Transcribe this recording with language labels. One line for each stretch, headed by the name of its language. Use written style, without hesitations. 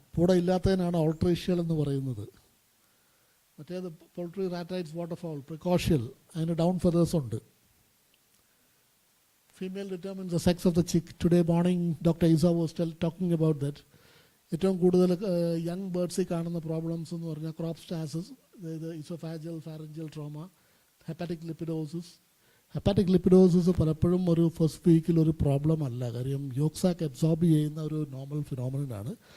Malayalam: പൂട ഇല്ലാത്തതിനാണ് ഓൾട്രീഷ്യൽ എന്ന് പറയുന്നത്. മറ്റേത് പോൾട്രി റാറ്റൈറ്റ്സ് വാട്ടർഫൗൾ പ്രിക്കോഷ്യൽ, അതിന് ഡൗൺ ഫെദേഴ്സ് ഉണ്ട്.
English: Female determines the sex of the chick. Today morning, Dr. Isa was talking about that.
Malayalam: ഏറ്റവും കൂടുതൽ യങ് ബേർഡ്സിൽ കാണുന്ന പ്രോബ്ലംസ് എന്ന് പറഞ്ഞാൽ ക്രോപ്സ്റ്റാസിസ്, അതായത് ഇസോഫാജിയൽ ഫാരഞ്ചിയൽ ട്രോമ, ഹെപ്പാറ്റിക് ലിപ്പിഡോസിസ്. ഹെപ്പാറ്റിക് ലിപ്പിഡോസിസ് പലപ്പോഴും ഒരു ഫസ്റ്റ് വീക്കിൽ ഒരു പ്രോബ്ലം അല്ല, കാര്യം യോക്സാക്ക് അബ്സോർബ് ചെയ്യുന്ന ഒരു നോർമൽ ഫിനോമിനനാണ്.